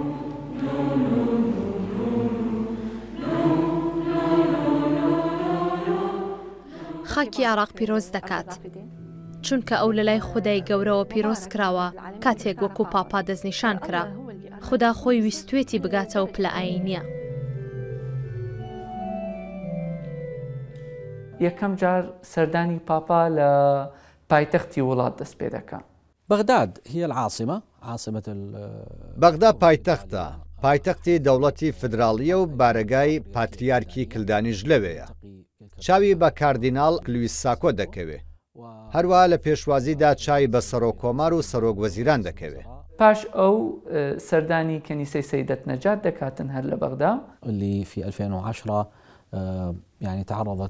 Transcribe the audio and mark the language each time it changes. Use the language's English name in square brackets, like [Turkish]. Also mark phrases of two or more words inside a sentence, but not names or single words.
[Central Kurdish] خاکی عراق پیرۆز دەکات چونکە ئەو لە لای خودای گەورەوە پیرۆز کراوە کاتێک وەکو پاپا دەستنیشان کرا خدا خۆی ویستوێتی بگاتەوە پلە ئاینیە. یەکەم جار سەردانی پاپا لە پایتەختی وڵات دەست پێ دەکات. [Arabic] بغداد هي العاصمة عاصمة [Central Kurdish] بەغدا پایتەختە پایتەختی دەوڵەتی فدراڵیە و بارگای پاتریارکی کلدانیش لەوەیە چاوی بە کاردیناڵ لویس ساکۆ دەکەوێت هەروە لە پێشوازیدا چاوی بە سەرۆک کۆمار و سەرۆک وەزیران دەکەوێت پاش ئەو سەردانی کەنیسەی سەیدەت نەجات دەکاتن هەر لە بەغدا [Arabic] اللي في 2010 يعني تعرضت